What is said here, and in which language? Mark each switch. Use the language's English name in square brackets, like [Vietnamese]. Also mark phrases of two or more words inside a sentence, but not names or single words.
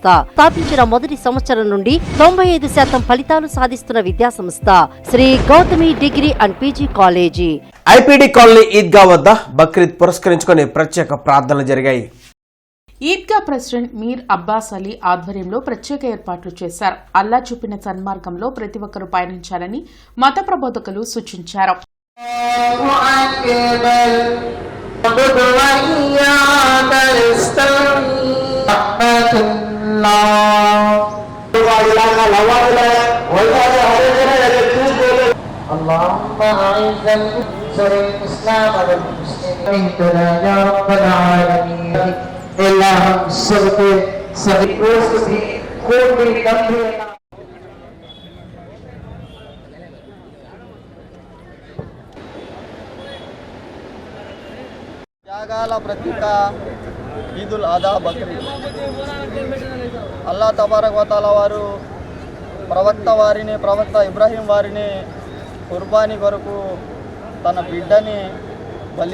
[Telugu] స్థాపించిన మొదటి సంవత్సరం నుండి 95% ఫలితాలు సాధిస్తున్న విద్యా సంస్థ శ్రీ గౌతమి డిగ్రీ అండ్ పీజీ కాలేజీ. ఐపీడీ కాలనీ ఈద్గా వద్ద బక్రీద్ పురస్కరించుకుని ప్రత్యేక ప్రార్థనలు జరిగాయి. ఈద్గా ప్రెసిడెంట్ మీర్ అబ్బాస్ అలీ ఆధ్వర్యంలో ప్రత్యేక ఏర్పాట్లు చేశారు. అల్లా చూపిన సన్మార్గంలో ప్రతి ఒక్కరూ పయనించాలని మత ప్రబోధకులు సూచించారు. [Arabic] اللهم أعز الإسلام والمسلمين يا رب العالمين. اللهم صل وسلم كل [Telugu] త్యాగాల ప్రతీక ఈదుల్ అదా బక్రీద్. [Arabic] الله تبارك و تعالى [Telugu] వారు ప్రవక్త ఇబ్రాహీం వారిని కుర్బానీ కొరకు తన బిడ్డని బలి